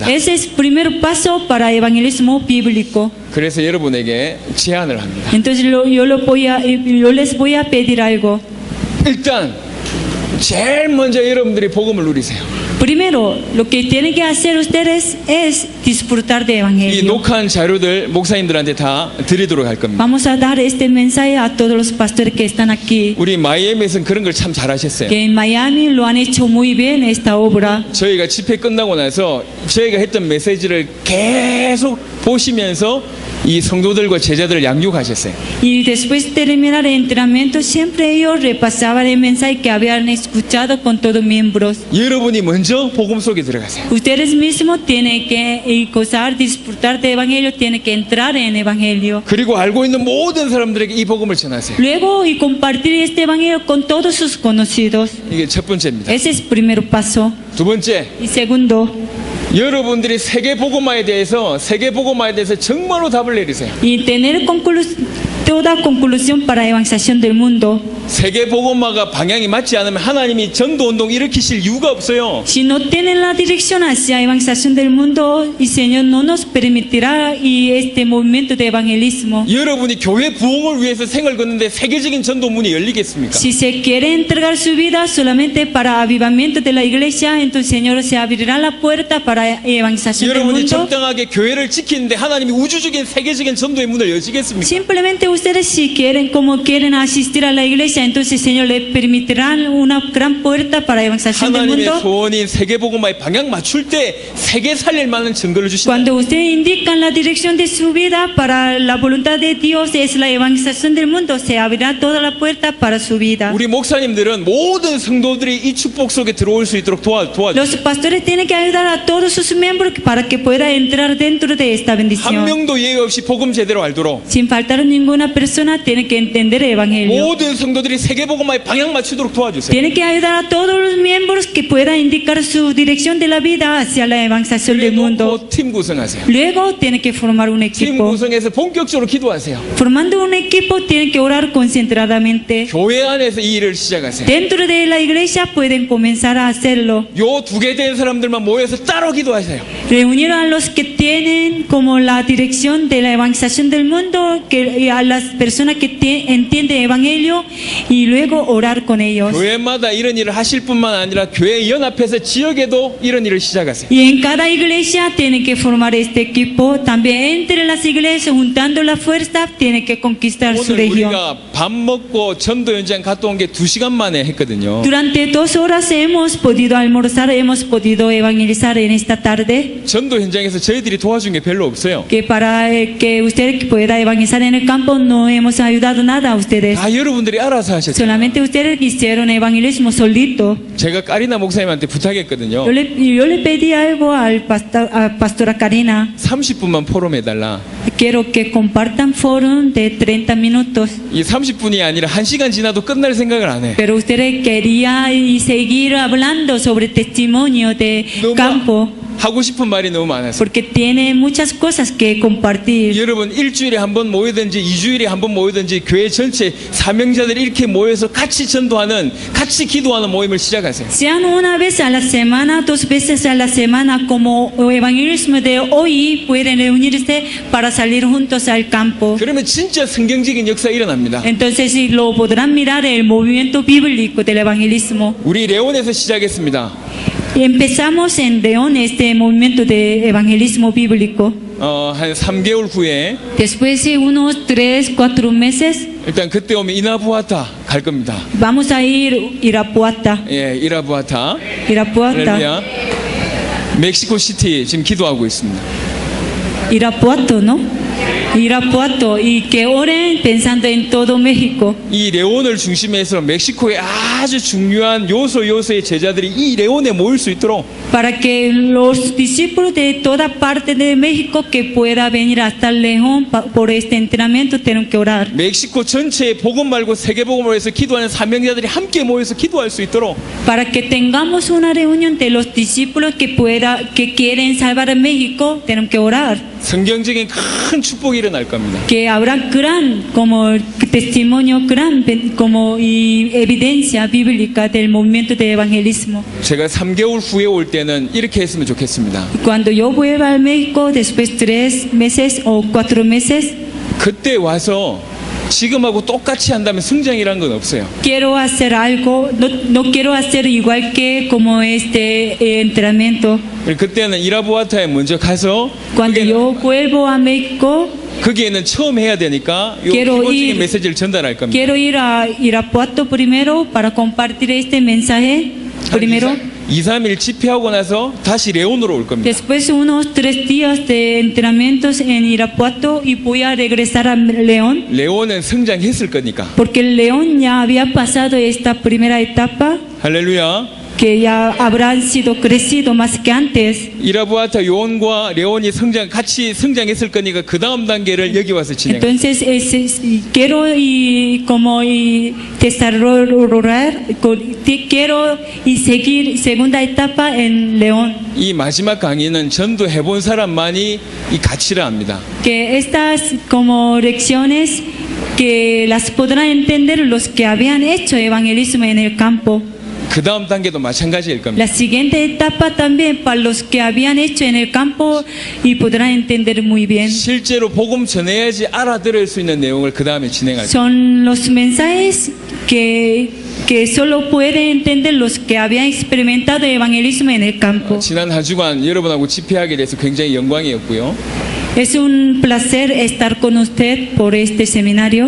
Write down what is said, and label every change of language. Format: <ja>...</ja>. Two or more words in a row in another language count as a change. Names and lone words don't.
<es>Ese es el primer paso para evangelismo bíblico.</es> <ko>그래서 여러분에게 제안을 합니다.</ko> <es>Entonces yo les voy a pedir algo.</es> <ko>일단 제일 먼저 여러분들이 복음을 누리세요.</ko> <es>Primero, lo que tienen que hacer ustedes es disfrutar de</es> <ko>이</ko> <es>evangelio.</es> <ko>녹화한 자료들 목사님들한테 다 드리도록 할 겁니다.</ko> <es>Vamos a dar este mensaje a todos los pastores que están aquí.</es> <ko>우리 마이애미에서는 그런 걸 참 잘하셨어요.</ko> <es>Que en Miami lo han hecho muy bien esta obra.</es> <ko>저희가 집회 끝나고 나서 저희가 했던 메시지를 계속 보시면서 이 성도들과 제자들을 양육하셨어요.</ko> <es>Y después de terminar el entrenamiento, siempre ellos repasaban el mensaje que habían escuchado con todos miembros.</es> <ko>여러분이 먼저 복음 속에 들어가세요.</ko> <es>Ustedes mismos tienen que gozar, disfrutar del evangelio, tienen que entrar en el evangelio.</es> <ko>그리고 알고 있는 모든 사람들에게 이 복음을 전하세요.</ko> <es>Luego, y compartir este evangelio con todos sus conocidos.</es> <ko>이게 첫 번째입니다.</ko> <es>Ese es el primer paso.</es> <ko>두 번째,</ko> <es>Y segundo,</es> <ko>여러분들이 세계 복음화에 대해서 정말로 답을 내리세요.</ko> <es>y tener toda conclusión para evangelización del mundo.</es> <ko>세계 복음화가 방향이 맞지 않으면 하나님이 전도 운동 일으키실 이유가 없어요.</ko> <es>Si no tienen la dirección hacia evangelización del mundo, y Señor no nos permitirá y este movimiento de evangelismo.</es> <ko>여러분이 교회 부흥을 위해서 생을 걷는데 세계적인 전도 문이 열리겠습니까?</ko> <es>Si se quiere entregar su vida solamente para avivamiento de la iglesia, entonces Señor se abrirá la puerta para evangelización del</es> <ko>여러분이</ko> <es>mundo.</es> <ko>적당하게 교회를 지키는데 하나님이 우주적인 세계적인 전도의 문을 여시겠습니까?</ko> <es>Simplemente ustedes si quieren, como quieren asistir a la iglesia, entonces Señor le permitirán una gran puerta para evangelización del</es> <ko>하나님의</ko> <es>mundo.</es> <ko>소원인 세계 복음화의 방향 맞출 때 세계 살릴 만한 증거를 주신다.</ko> <es>Cuando ustedes indican la dirección de su vida para la voluntad de Dios es la evangelización del mundo, se abrirá toda la puerta para su vida.</es> <ko>우리 목사님들은 모든 성도들이 이 축복 속에 들어올 수 있도록 도와줘.</ko> <es>Los pastores tienen que ayudar a todos sus miembros para que puedan entrar dentro de esta</es> <ko>한</ko> <es>bendición.</es> <ko>명도 예외 없이 복음 제대로 알도록</ko> <es>Sin faltar ninguna persona, tiene que entender el evangelio.</es> <ko>모든 성도들이 세계 복음화의 방향 맞추도록 도와주세요.</ko> <es>Tiene que ayudar a todos los miembros que puedan indicar su dirección de la vida hacia la evangelización del mundo.</es> <ko>그리고 팀 구성하세요.</ko> <es>Luego tiene que formar un</es> <ko>팀</ko> <es>equipo.</es> <ko>구성해서 본격적으로 기도하세요.</ko> <es>Formando un equipo tiene que orar concentradamente.</es> <ko>교회 안에서 이 일을 시작하세요.</ko> <es>Dentro de la iglesia pueden comenzar a hacerlo.</es> <ko>요 두 개 된 사람들만 모여서 따로 기도하세요.</ko> <es>Reunir a los que tienen como la dirección de la evangelización del mundo, que a las personas que entienden el Evangelio y luego orar con ellos.</es> <ko>교회마다 이런 일을 하실 뿐만 아니라 교회 연합해서 지역에도 이런 일을 시작하세요.</ko> <es>Y en cada iglesia tienen que formar este equipo. También entre las iglesias, juntando la fuerza, tienen que conquistar su</es> <ko>오늘</ko> <es>región.</es> <ko>우리가 밥 먹고 전도 현장 갔다 온 게 2시간 만에 했거든요.</ko> <es>Durante 2 horas hemos podido almorzar, hemos podido evangelizar en esta tarde.</es> <ko>전도 현장에서 저희들이 도와준 게 별로 없어요.</ko> <es>Que para que usted pueda evangelizar en el campo no hemos ayudado nada a ustedes.</es> <ko>다 여러분들이 알아서 하셨죠.</ko> <es>Solamente ustedes hicieron evangelismo solito.</es> <ko>제가 까리나 목사님한테 부탁했거든요.</ko> <es>Yo le pedí algo a Pastora Karina.</es> <ko>30분만 포럼해달라.</ko> <es>Quiero que compartan forum de 30 minutos.</es> <ko>이 30분이 아니라 1시간 지나도 끝날 생각을 안 해.</ko> <es>Pero ustedes querían seguir hablando sobre testimonio de campo.</es> <ko>하고 싶은 말이 너무 많아서.</ko> <es>Porque tiene muchas cosas que compartir.</es> <ko>여러분 일주일에 한 번 모이든지 2주일에 한 번 모이든지 교회 전체 사명자들이 이렇게 모여서 같이 전도하는 같이 기도하는 모임을 시작하세요.</ko> <es>Sean una vez a la semana, 2 veces a la semana, como evangelismo de hoy, pueden reunirse para salir juntos al campo.</es> <ko>그러면 진짜 성경적인 역사가 일어납니다.</ko> <es>Entonces si lo podrán mirar el movimiento bíblico del evangelismo.</es> <ko>우리 레온에서 시작했습니다.</ko> <es>Empezamos en León este movimiento de evangelismo bíblico.</es> <ko>한 3개월 후에</ko> <es>Después de unos 3, 4 meses,</es> <ko>일단 그때 오면 이나부아타 갈 겁니다.</ko> <es>vamos a ir Irapuato.</es> <ko>예, 이라부아타.</ko> <es>Irapuato.</es> <ko>할렐루야. 멕시코 시티 지금 기도하고 있습니다.</ko> <es>Irapuato, ¿no? Irapuato. Y que oren pensando en todo México.</es> <ko>이 레온을 중심해서 멕시코의 아주 중요한 요소의 제자들이 이 레온에 모일 수 있도록</ko> <es>Para que los discípulos de toda parte de México que pueda venir hasta León por este entrenamiento tienen que orar.</es> <ko>멕시코 전체에 복음 말고 세계 복음을 위해서 기도하는 사명자들이 함께 모여서 기도할 수 있도록</ko> <es>Para que tengamos una reunión de los discípulos que quieren salvar a México, tienen que orar.</es> <ko>성경적인 큰 축복이 일어날 겁니다.</ko> <es>Que habrá gran como testimonio, gran como y evidencia bíblica del movimiento de evangelismo.</es> <ko>제가 3개월 후에 올 때는 이렇게 했으면 좋겠습니다.</ko> <es>Cuando yo vuelva a México después 3 meses o 4 meses,</es> <ko>그때 와서 지금하고 똑같이 한다면 성장이란 건 없어요.</ko> <es>quiero hacer algo, no quiero hacer igual que como este entrenamiento.</es> <ko>그때는 이라부아타에 먼저 가서</ko> <es>Cuando yo vuelvo a México,</es> <ko>거기에는 처음 해야 되니까 이</ko> <es>Quiero</es> <ko>기본적인</ko> <es>ir-</es> <ko>메시지를 전달할 겁니다.</ko> <es>quiero ir a Irapuato primero para compartir este mensaje primero.</es> <ko>2, 3일 집회하고 나서 다시 레온으로 올 겁니다.</ko> <es>Después unos 3 días de entrenamientos en Irapuato y voy a regresar a León.</es> <ko>레온은 성장했을 거니까.</ko> <es>Porque el León ya había pasado esta primera etapa,</es> <ko>할렐루야.</ko> <es>que ya habrán sido crecido más que antes.</es> <ko>이라부아타 요원과 레온이 같이 성장했을 거니까 그 다음 단계를 여기 와서 진행.</ko> <es>Entonces quiero desarrollar, quiero seguir segunda etapa en León.</es> <ko>이 마지막 강의는 전도 해본 사람만이 이 가치를 압니다.</ko> <es>Que estas como lecciones que las podrán entender los que habían hecho evangelismo en el campo.</es> <ko>그 다음 단계도 마찬가지일 겁니다.</ko> <es>La siguiente etapa también para los que habían hecho en el campo y podrán entender muy bien.</es> <ko>실제로 복음 전해야지 알아들을 수 있는 내용을 그 다음에 진행할 겁니다.</ko> <es>Son los mensajes que solo pueden entender los que habían experimentado evangelismo en el campo.</es> <ko>지난 한 주간 여러분하고 집회하게 돼서 굉장히 영광이었고요.</ko> <es>Es un placer estar con usted por este seminario.</es>